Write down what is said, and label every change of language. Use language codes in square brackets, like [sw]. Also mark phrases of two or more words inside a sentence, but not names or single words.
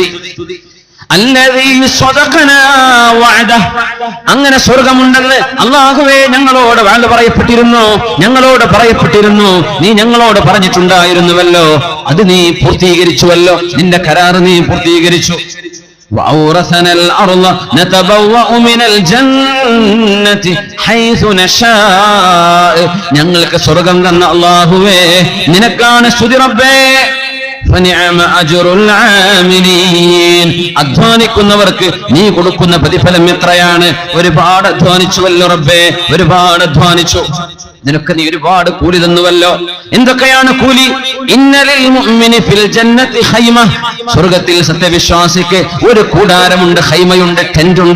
[ar] الذي صدقنا وعده, [ml] അങ്ങനെ സ്വർഗമുണ്ടെന്ന് അല്ലാഹുവേ ഞങ്ങളോട് പറയപ്പെട്ടിരുന്നു, നീ ഞങ്ങളോട് പറഞ്ഞിട്ടുണ്ടായിരുന്നുവല്ലോ, അത് നീ പൂർത്തീകരിച്ചുവല്ലോ, നിന്റെ കരാറ് നീ പൂർത്തീകരിച്ചു. [ar] وأورثنا الأرض نتبوأ من الجنة حيث نشاء. [ml] ഞങ്ങൾക്ക് സ്വർഗ്ഗം തന്ന അല്ലാഹുവേ നിനക്കാണ് സ്തുതി റബ്ബേ. [ar] فنعم أجر العاملين. [ml] അധ്വാനിക്കുന്നവർക്ക് നീ കൊടുക്കുന്ന പ്രതിഫലം എത്രയാണ്. ഒരുപാട് അധ്വാനിച്ചുവല്ലോ റബ്ബേ, ഒരുപാട് അധ്വാനിച്ചു, നിനക്ക് നീ ഒരുപാട് കൂലി തന്നുവല്ലോ. എന്തൊക്കെയാണ് കൂലി? [ar] إن للمؤمن في الجنة خيمة. [ml] സ്വർഗ്ഗത്തിൽ സത്യവിശ്വാസിക്ക് ഒരു കൂടാരമുണ്ട്, ഖൈമയുണ്ട്, ടെന്റുണ്ട്.